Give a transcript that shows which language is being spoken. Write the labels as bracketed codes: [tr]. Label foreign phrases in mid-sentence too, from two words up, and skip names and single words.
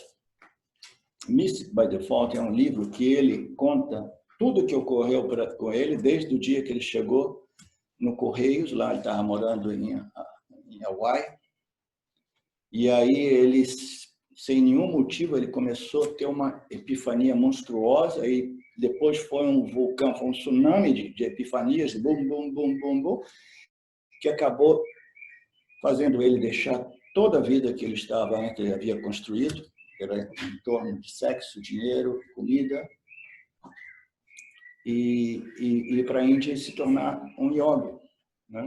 [pt] Mystic by Default é um livro que ele conta tudo o que ocorreu com ele desde o dia que ele chegou no Correios, lá ele estava morando em Hawaii, e aí ele, sem nenhum motivo, ele começou a ter uma epifania monstruosa, e depois foi um vulcão, foi um tsunami de epifanias, bum, bum, bum, bum, bum, que acabou fazendo ele deixar toda a vida que ele havia construído, que era em torno de sexo, dinheiro, comida, e ir para a Índia e se tornar um yogi, né?